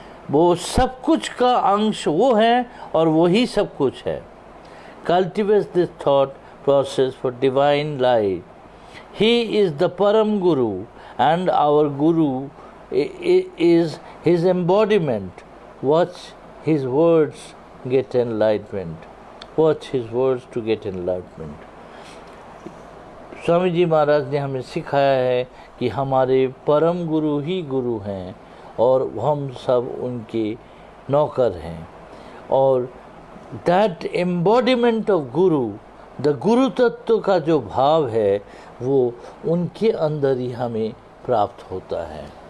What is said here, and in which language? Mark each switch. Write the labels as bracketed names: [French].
[Hindi] वो सब कुछ का अंश वो है और वही सब कुछ है. [English] Cultivate this thought process for divine light. He is the Param Guru and our Guru is his embodiment. Watch his words get enlightenment. Watch his words to get enlightenment. [Hindi] Swami ji महाराज ने हमें सिखाया है कि हमारे परम गुरु ही गुरु हैं और हम सब उनके नौकर हैं. और [English] that embodiment of guru, the [Hindi] गुरु तत्व का जो भाव है वो उनके अंदर ही हमें प्राप्त होता है.